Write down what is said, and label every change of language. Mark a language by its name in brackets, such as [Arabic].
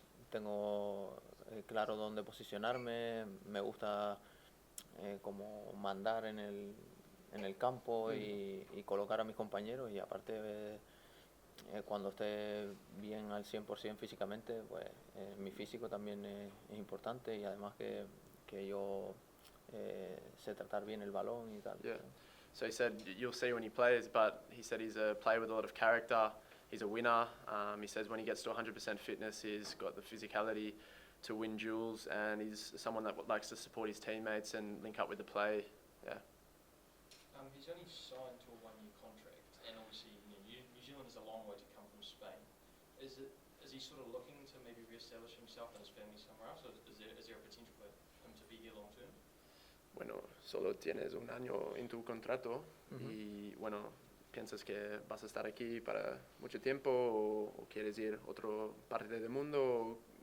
[Spanish] tengo claro dónde posicionarme, me gusta como mandar en el campo y colocar a mis compañeros y aparte cuando esté bien al 100% físicamente, pues mi físico también es importante y además que yo sé tratar bien el balón y tal. [English] Yeah. So he said you'll see when he plays, but he said he's a player with a lot of character. He's a winner. He says when he gets to 100% fitness, he's got the physicality to win duels, and he's someone that likes to support his teammates and link up with the play. Yeah. He's only signed to a one-year contract, and obviously New Zealand is a long way to come from Spain. Is he sort of looking to maybe re-establish himself and his family somewhere else, or is there a potential for him to be here long term? [Spanish] Bueno, solo tienes un año en tu contrato y bueno, ¿piensas que vas a estar aquí para mucho tiempo o quieres ir a otra parte del mundo?